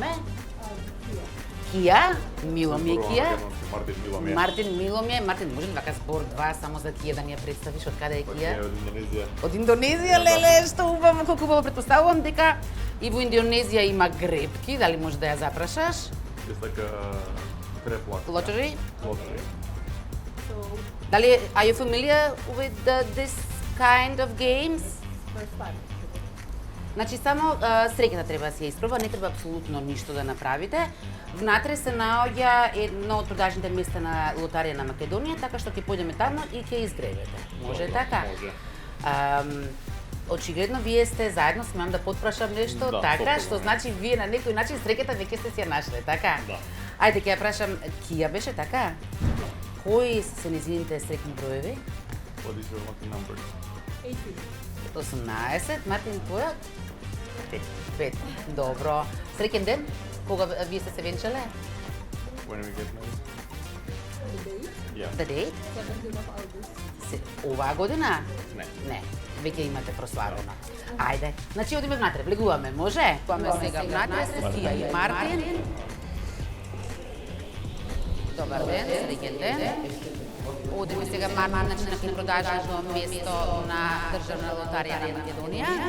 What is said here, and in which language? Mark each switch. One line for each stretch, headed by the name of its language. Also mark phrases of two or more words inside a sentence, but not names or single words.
Macedonian: Кија. Мило ми е Кија. Мартин Мило ми е. Мартин, може ли вака збор два само за Кија да ни ја представиш? Од каде е Кија? Од Индонезија. Од Индонезија, леле, што убаво, колку убаво. Предпоставувам дека и во Индонезија има гребки, дали може да ја запрашаш?
English: It's like a crab Lottery? Lottery. Дали, are you familiar with this kind of games? First time.
Macedonian: Значи, само среќата треба да се ја испроба, не треба апсолутно ништо да направите. Внатре се наоѓа едно од продажните места на Лотарија на Македонија, така што ќе појдеме таму и ќе изгребете. Може така? Може. Очигледно вие сте заедно, смеам да потпрашам нешто, Да, така, топно. што значи вие на некој начин среќата веќе сте си ја нашле, така? Да. Ајде ќе ја прашам, Кија беше така? Кои се незините среќни броеви?
English: What is your lucky number? 18,
Macedonian: Мартин, твојот? 5. Добро. Среќен ден? Кога вие сте се венчале?
English: When we get married? Yeah. The date? 17th of August.
Macedonian: Оваа година? Не. Не. Веќе имате прославено. Ајде. Значи одиме внатре, влегуваме, може? Влегуваме сега внатре со Кија и Мартин. Добар ден, среќен ден. Одиме сега Мартин, значи на продажно место на Државна лотарија на Македонија.